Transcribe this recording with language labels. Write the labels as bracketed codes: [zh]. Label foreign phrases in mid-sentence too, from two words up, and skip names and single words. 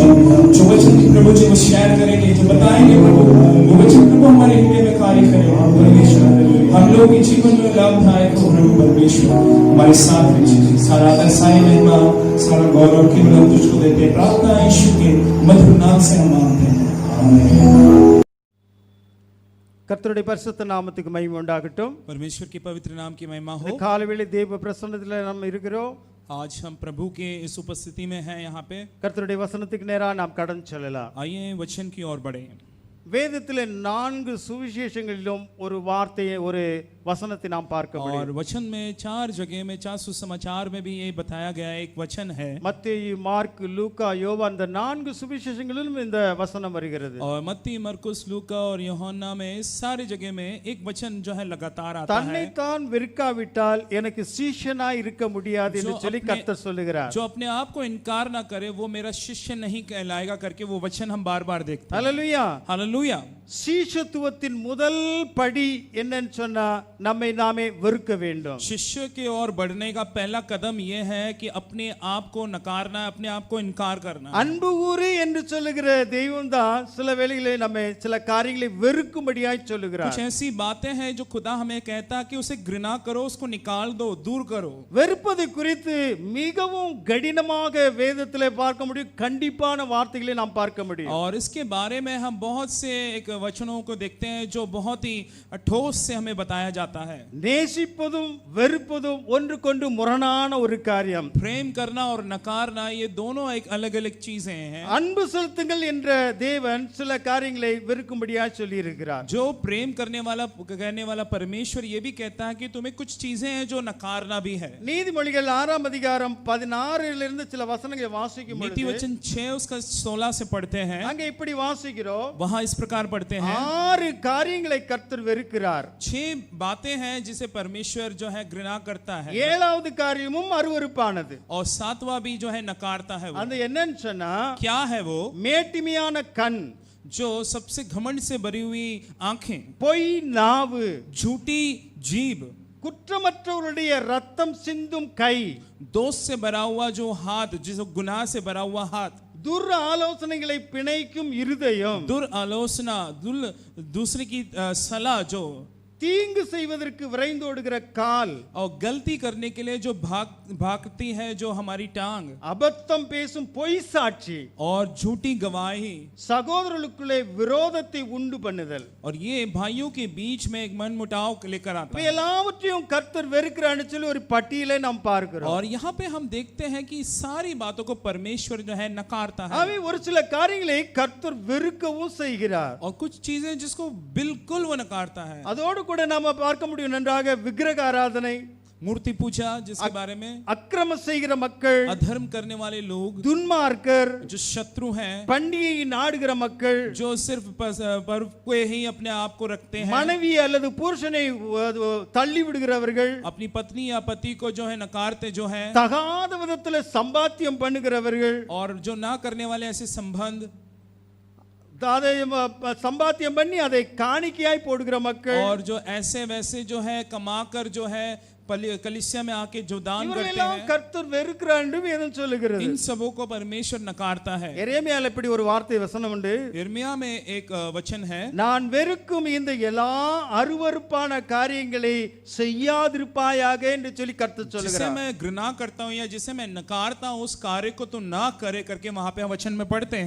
[hi] जो वचन प्रभु जी वो शेयर करेंगे, जो बताएंगे प्रभु, वो वचन प्रभु हमारे हृदय में कार्य करेगा परमेश्वर। हम लोग के जीवन में लाभदायक हो प्रभु परमेश्वर। हमारे साथ रहिए, सारा आदर, सारी महिमा, सारा गौरव केवल हम तुझको देते हैं। प्रार्थना यीशु के मधुर नाम से हम मांगते हैं, आमीन। [ta] கர்த்தருடைய பரிசுத்த நாமத்துக்கு மகிமை உண்டாகட்டும். [hi] परमेश्वर के पवित्र नाम की महिमा हो। [ta] காலைவேளை தேவ பிரசன்னத்தில் நாம் இருக்கிறோம். [hi] आज हम प्रभु के इस उपस्थिति में हैं यहाँ पे। [ta] கர்த்தருடைய வசனத்துக்கு நேரா நாம் கடந்து செல்லலாம். [hi] आइए वचन की ओर बढ़े। [ta] வேதத்திலே 4 சுவிசேஷங்களிலும் ஒரு வார்த்தையை, ஒரு वसनத்தை நாம் பார்க்க [hi] और [ta] முடியும். [hi] वचन में 4 जगह में 4 सुसमाचार में भी ये बताया गया एक वचन है। [ta] மத்தேயு, மார்க், லூக்கா, யோவான், இந்த 4 சுவிசேஷங்களிலும் இந்த வசனம் வருகிறது. [hi] और मत्ती, मरकुस, लूका और यूहन्ना में इस सारी जगह में एक वचन जो है लगातार आता है। [ta] தன்னை தான் வெறுக்காவிட்டால் எனக்கு சீஷனாய் இருக்க முடியாது என்று சொல்லி கர்த்தர் சொல்லுகிறார். [hi] जो अपने आप को इनकार ना करे वो मेरा शिष्य नहीं कहलाएगा करके वो वचन हम बार-बार देखते हैं। [ta] ஹல்லேலூயா. [hi] हालेलुया। [ta] சீஷத்துவத்தின் முதல் படி என்னன்னு சொன்னா நம்மை நாமே வெறுக்க வேண்டும். [hi] शिष्य की ओर बढ़ने का पहला कदम यह है कि अपने आप को नकारना, अपने आप को इनकार करना। [ta] அன்பு கூறு என்று சொல்லுகிற தெய்வம் தான் சில வேளைகளிலே நம்மை சில காரியங்களை வெறுக்கும்படியாய் சொல்லுகிறார். [hi] कुछ ऐसी बातें हैं जो खुदा हमें कहता है कि उसे घृणा करो, उसको निकाल दो, दूर करो। [ta] வெறுப்பது குறித்து மிகவும் கடினமாக வேதத்திலே பார்க்க முடியும், கண்டிப்பான வார்த்தைகளை நாம் பார்க்க முடியும். [hi] और इसके बारे में हम बहुत से एक वचनों को देखते हैं जो बहुत ही ठोस से हमें बताया जाता है। [ta] நேசிப்பதும் வெறுப்பதும் ஒன்றுக்கொன்று முரணான ஒரு காரியம். [hi] प्रेम करना और नकारना ये दोनों एक अलग अलग चीजें हैं। [ta] அன்பு செலுத்துங்கள் என்ற தேவன் சில காரியங்களை வெறுக்கும்படியாய் சொல்லி இருக்கிறார். [hi] जो प्रेम कहने वाला परमेश्वर ये भी कहता है कि तुम्हें कुछ चीजें हैं जो नकारना भी है। [ta] நீதிமொழிகள் 6ஆம் அதிகாரம் 16 சில வசனங்களை வாசிக்கும் [hi] नीति [ta] பொழுது [hi] वचन 6 उसका 16 से पढ़ते हैं। [ta] அங்கே இப்படி வாசிக்கிறோம். [hi] वहां इस प्रकार पढ़ते हैं, [ta] 6 காரியங்களை கர்த்தர் வெறுக்கிறார். [hi] 6 बातें हैं जिसे परमेश्वर जो है घृणा करता है। [ta] 7வது காரியமும் அருவருப்பானது. [hi] और 7वां भी जो है नकारता है। वो [ta] அந்த என்னன்னு சொன்னா [hi] क्या है? वो [ta] மேட்டிமையான கண், [hi] जो सबसे घमंड से भरी हुई आंखें, [ta] பொய் நாவு, [hi] झूठी जीभ, [ta] குற்றமற்றவருடைய ரத்தம் சிந்தும் கை, [hi] दोष से भरा हुआ जो हाथ, जिस गुनाह से भरा हुआ हाथ, [ta] துர் ஆலோசனைகளை பிணைக்கும் இருதயம், [hi] दुरालोचना, दूसरे की सलाह, जो [ta] தீங்கு செய்வதற்கு விரைந்தோடுகிற கால், [hi] और गलती करने के लिए जो भागती है जो हमारी टांग, [ta] அபத்தம் பேசும் பொய் சாட்சி, [hi] और झूठी गवाही, [ta] சகோதரர்களுக்குள்ளே விரோதத்தை உண்டு பண்ணுதல். [hi] और ये भाइयों के बीच में एक मनमुटाव लेकर आता है। [ta] எல்லாவற்றையும் கர்த்தர் வெறுக்கிறான்னு சொல்லி ஒரு பட்டியலை நாம் பார்க்கிறோம். [hi] और यहाँ पे हम देखते हैं कि सारी बातों को परमेश्वर जो है नकारता है। [ta] அவை ஒரு சில காரியங்களை கர்த்தர் வெறுக்கவும் செய்கிறார். [hi] और कुछ चीजें जिसको बिल्कुल वो नकारता है। [ta] அதோடு கூட நாம பார்க்க முடியும் நன்றாக விக்கிரக ஆராதனை, [hi] मूर्ति पूजा जिसके बारे में, [ta] அக்கிரம செய்கிற மக்கள், [hi] अधर्म करने वाले लोग, [ta] துன்மார்க்கர், [hi] जो शत्रु हैं, [ta] பண்டிகையை நாடுகிற மக்கள், [hi] जो सिर्फ पर्व को ही अपने आप को रखते हैं, [ta] மனைவி அல்லது புருஷனை தள்ளி விடுகிறவர்கள், [hi] अपनी पत्नी या पति को जो है नकारते जो है, [ta] தகாத விதத்தில் சம்பாத்தியம் பண்ணுகிறவர்கள், [hi] और जो ना करने वाले ऐसे संबंध, [ta] அதை சம்பாத்தியம் பண்ணி அதை காணிக்கையாய் போடுகிற மக்கள், [hi] और जो ऐसे वैसे जो है कमाकर जो है कलीसिया में आके जो दान करते [ta] இவர்களெல்லாம் [hi] हैं, [ta] கர்த்தர் வெறுக்கிறார் என்று வேதம் சொல்லுகிறது. [hi] इन सबों को परमेश्वर नकारता है। [ta] எரேமியால இப்படி ஒரு வார்த்தை வசனம் உண்டு. [hi] यिर्मयाह में एक वचन है, [ta] நான் வெறுக்கும் இந்த எல்லா அருவருப்பான காரியங்களை செய்யாதிருப்பாயாக என்று சொல்லி கர்த்தர் [hi] जिसे [ta] சொல்லுகிறார். [hi] मैं घृणा करता हूँ या जिसे मैं नकारता हूँ उस कार्य को तो ना करे करके वहां पे वचन में पढ़ते हैं।